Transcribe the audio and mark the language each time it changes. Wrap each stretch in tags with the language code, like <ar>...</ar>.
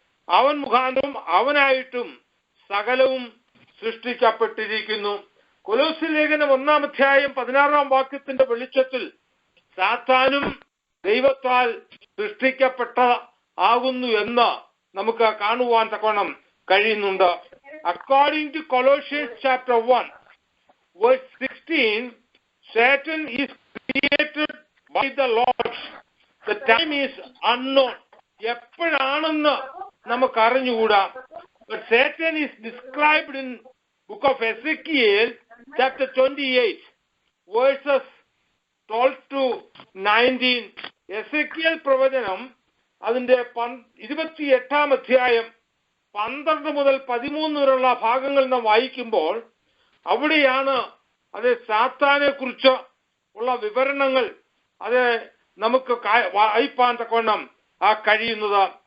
<ml>അവൻ മുഖാന്തരം അവനായിട്ടും സകലവും സൃഷ്ടിക്കപ്പെട്ടിരിക്കുന്നു. കൊലോസ്യ ലേഖനം 1-ാം അധ്യായം 16-ാം വാക്യത്തിന്റെ വെളിച്ചത്തിൽ സാത്താനും ദൈവത്താൽ സൃഷ്ടിക്കപ്പെട്ട ആകുന്നു എന്ന് നമുക്ക് കാണുവാൻ തക്കോണം കഴിയുന്നുണ്ട്.</ml> <en>According to Colossians chapter 1 verse 16, Satan is created by the Lord. The time is unknown.</en> <ml>എപ്പോഴാണെന്ന് നമുക്ക് അറിഞ്ഞുകൂടാ.</ml> <en>But Satan is described in book of Ezekiel chapter 28 verses 12 to 19.</en> <ml>Ezekiel പ്രവചനം അതിന്റെ 28-ാം അധ്യായം 12 മുതൽ 13 വരെയുള്ള ഭാഗങ്ങൾ നാം വായിക്കുമ്പോൾ അവിടെയാണ് അത് സാത്താനെ കുറിച്ച് ഉള്ള വിവരണങ്ങൾ അത് നമുക്ക് വായിപ്പാൻ തക്കവണ്ണം കഴിയുന്നത്.</ml>